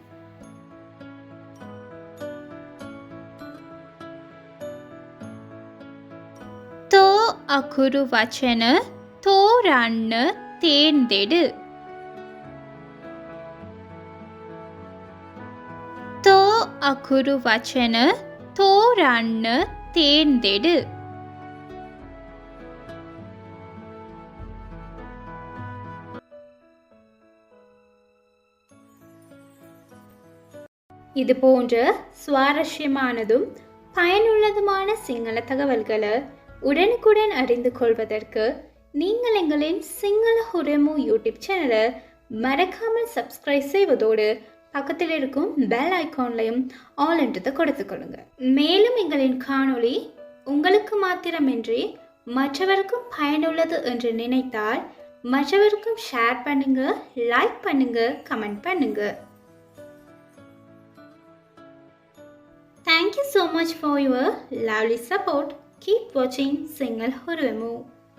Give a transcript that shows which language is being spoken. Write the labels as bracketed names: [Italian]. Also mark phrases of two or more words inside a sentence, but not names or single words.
[Tamil] තෝ අකුරු වචන තෝරන්න තේන්දෙඩ. තෝ අකුරු වචන තෝරන්න තේන්දෙඩ. இது போன்ற சுவாரஸ்யமானதும் பயனுள்ளதுமான சிங்கள தகவல்களை உடனுக்குடன் அறிந்து கொள்வதற்கு நீங்கள் எங்களின் சிங்கள ஹுரமு யூடியூப் சேனலை மறக்காமல் சப்ஸ்கிரைப் செய்வதோடு பக்கத்தில் இருக்கும் [English] bell icon [Tamil] ஆல் என்றதை கொடுத்துக்கொள்ளுங்க. மேலும் எங்களின் காணொளி உங்களுக்கு மாத்திரமின்றி மற்றவருக்கும் பயனுள்ளது என்று நினைத்தால் மற்றவருக்கும் ஷேர் பண்ணுங்க, லைக் பண்ணுங்க, கமெண்ட் பண்ணுங்க. [English] Thank you so much for your lovely support. Keep watching Single Hurremu.